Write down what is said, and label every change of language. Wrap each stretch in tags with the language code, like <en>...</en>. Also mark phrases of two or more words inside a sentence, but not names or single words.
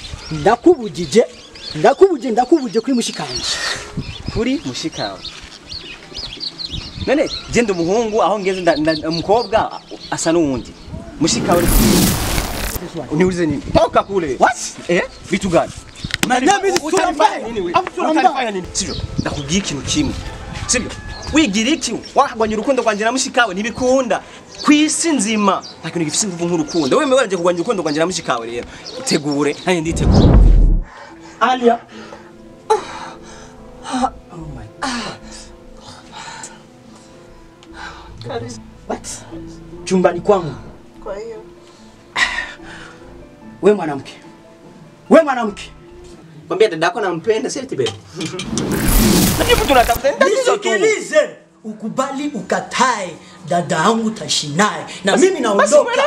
<rn>ndakubujije kuri mushikanje. Kuri mushikawe. None genda umuhungu aho ngeze umukobwa asa n'uwundi.</rn> <sw>Mushikawe uniulize nini? Toka kule.</sw> <en>What?</en> <sw>Vitu gani?</sw> <en>Madam is</en> <sw>utanifanya nini?</sw> <rn>Sivyo? Ndakubwiye ikintu kimwe. Sivyo? Wigira iki? Wahagwanya urukundo kwanje na mushikawe ntibikunda.</rn> <sw>Kwisi nzima.</sw> <rn>Ntakintu gifise ingufu nk'urukundo. Wewe mwewe kugwanya urukundo kwanje na mushikawe rero. Utegure, nanye nditegure.</rn> <en>Alia. Oh my God. What?</en> <sw>Chumbani kwangu. Kwa hiyo. Wewe mwanamke. Mwambie dadako nampenda sio eti baby. Lakini tunatafuta tatizo tu. Nisikilize. Ukubali ukatae dada yangu tashinaye na mimi naondoka.</sw>